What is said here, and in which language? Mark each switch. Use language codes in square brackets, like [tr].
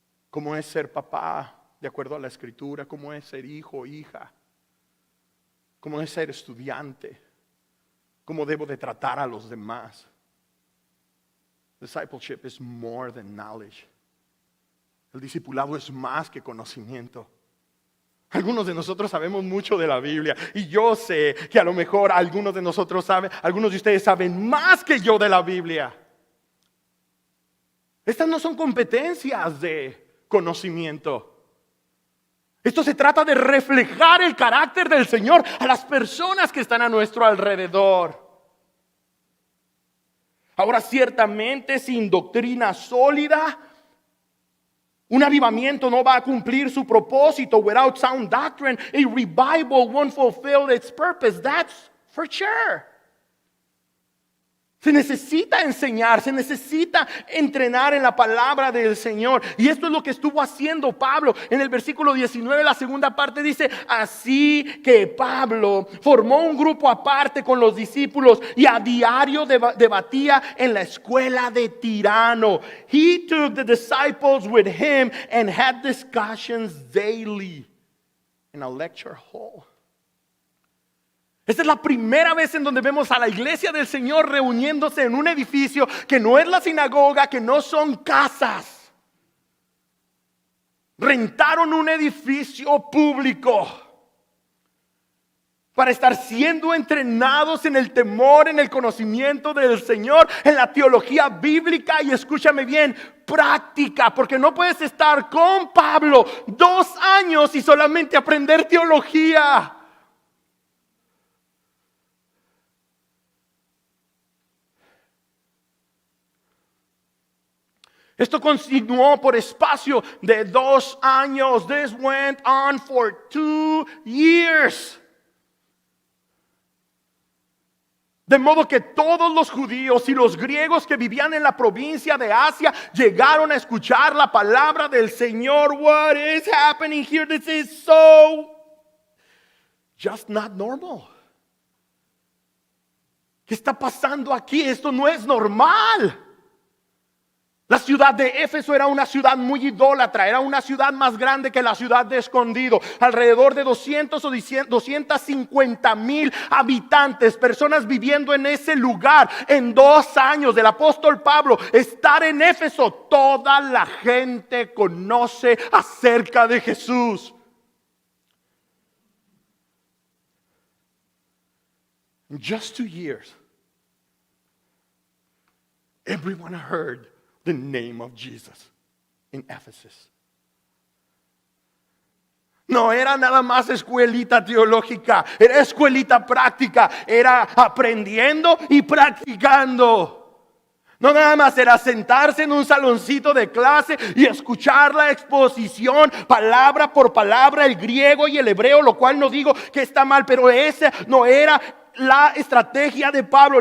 [es] Cómo es ser papá de acuerdo a la escritura, cómo es ser hijo o hija, cómo es ser estudiante, cómo debo de tratar a los demás. [en] Discipleship is more than knowledge. [es] El discipulado es más que conocimiento. Algunos de nosotros sabemos mucho de la Biblia y yo sé que a lo mejor algunos de nosotros saben, algunos de ustedes saben más que yo de la Biblia. Estas no son competencias de conocimiento. Esto se trata de reflejar el carácter del Señor a las personas que están a nuestro alrededor. Ahora, ciertamente, sin doctrina sólida, un avivamiento no va a cumplir su propósito. [en] Without sound doctrine, a revival won't fulfill its purpose. That's for sure. [es] Se necesita enseñar, se necesita entrenar en la palabra del Señor. Y esto es lo que estuvo haciendo Pablo. En el versículo 19, la segunda parte dice: así que Pablo formó un grupo aparte con los discípulos y a diario debatía en la escuela de Tirano. [en] He took the disciples with him and had discussions daily in a lecture hall. [es] Esta es la primera vez en donde vemos a la iglesia del Señor reuniéndose en un edificio que no es la sinagoga, que no son casas. Rentaron un edificio público para estar siendo entrenados en el temor, en el conocimiento del Señor, en la teología bíblica y, escúchame bien, práctica, porque no puedes estar con Pablo 2 años y solamente aprender teología. Esto continuó por espacio de 2 años. [en] This went on for 2 years. [es] De modo que todos los judíos y los griegos que vivían en la provincia de Asia llegaron a escuchar la palabra del Señor. [en] What is happening here? This is so just not normal. [es] ¿Qué está pasando aquí? Esto no es normal. La ciudad de Éfeso era una ciudad muy idólatra, era una ciudad más grande que la ciudad de Escondido. Alrededor de 200 o 250,000 habitantes, personas viviendo en ese lugar. En 2 años del apóstol Pablo estar en Éfeso, toda la gente conoce acerca de Jesús. [en] In just 2 years, everyone heard the name of Jesus in Ephesus. [es] No era nada más escuelita teológica, era escuelita práctica, era aprendiendo y practicando. No nada más era sentarse en un saloncito de clase y escuchar la exposición palabra por palabra, el griego y el hebreo, lo cual no digo que está mal, pero esa no era la estrategia de Pablo.